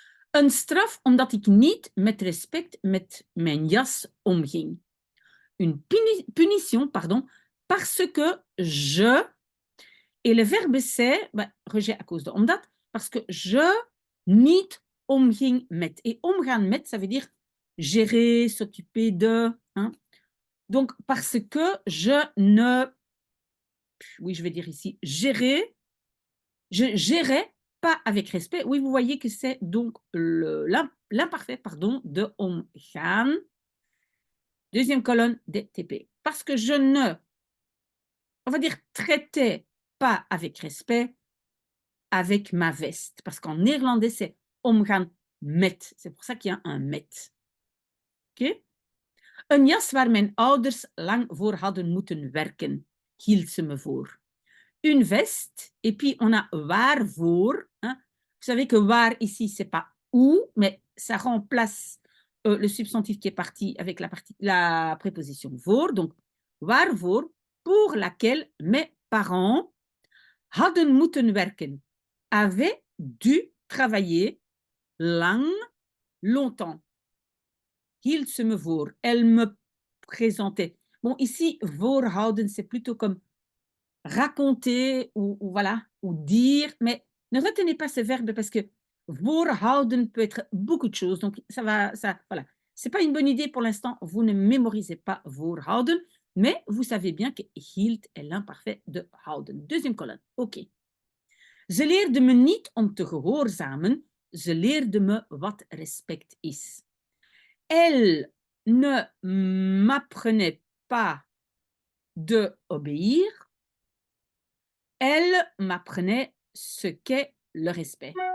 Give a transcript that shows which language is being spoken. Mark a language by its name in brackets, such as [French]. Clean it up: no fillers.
[Dutch] Een straf omdat ik niet met respect met mijn jas omging. [French] Une punition, pardon, parce que je, et le verbe c'est, rejet à cause de omdat, parce que je [Dutch] niet omging met. [French] Et omgaan met, ça veut dire gérer, s'occuper de. Hein. Donc, parce que je ne, oui, je vais dire ici, gérer, je gérais pas avec respect. Oui, vous voyez que c'est donc l'imparfait, pardon, de omgaan. Deuxième colonne des TP. Parce que je ne, on va dire, traitais pas avec respect avec ma veste. Parce qu'en néerlandais, c'est omgaan met. C'est pour ça qu'il y a un met. Ok? [Dutch] Een jas waar mijn ouders lang voor hadden moeten werken, hield ze me voor. [French] Une veste, et puis on a waarvoor. Hein? Vous savez que waar ici, c'est pas où, mais ça remplace le substantif qui est parti avec la préposition voor. Donc, waarvoor, pour laquelle mes parents [Dutch] hadden moeten werken, [French] avaient dû travailler lang, longtemps. [Dutch] Hield ze me voor. [French] Elle me présentait. Bon, ici, voorhouden, c'est plutôt comme raconter ou voilà, ou dire, mais ne retenez pas ce verbe parce que voorhouden peut être beaucoup de choses. Donc, voilà. C'est pas une bonne idée pour l'instant. Vous ne mémorisez pas voorhouden, mais vous savez bien que hield est l'imparfait de houden. Deuxième colonne. OK. [Dutch] Ze leerde me niet om te gehoorzamen. Ze leerde me wat respect is. [French] Elle ne m'apprenait pas de obéir. Elle m'apprenait ce qu'est le respect.